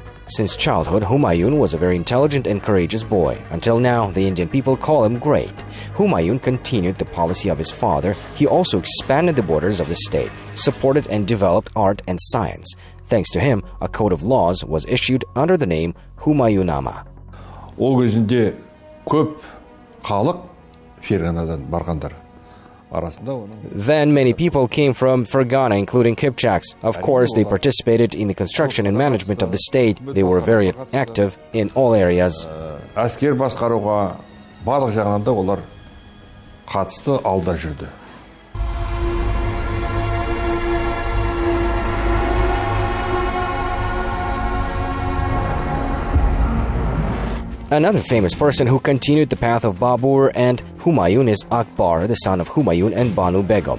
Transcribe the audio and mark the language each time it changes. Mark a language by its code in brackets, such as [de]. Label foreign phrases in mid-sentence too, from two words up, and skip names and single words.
[en] Since childhood, Humayun was a very intelligent and courageous boy. Until now, the Indian people call him great. Humayun continued the policy of his father. He also expanded the borders of the state, supported and developed art and science. Thanks to him, a code of laws was issued under the name Humayunama. [kk] Ол кезінде көп халық Ферғанадан барғандар. [en] Then many people came from Fergana, including Kipchaks. Of course, they participated in the construction and management of the state. They were very active in all areas. [kk] Әскер басқаруға барлық жағынан да олар қатысты, алда жүрді. [en] Another famous person who continued the path of Babur and Humayun is Akbar, the son of Humayun and Banu Begum.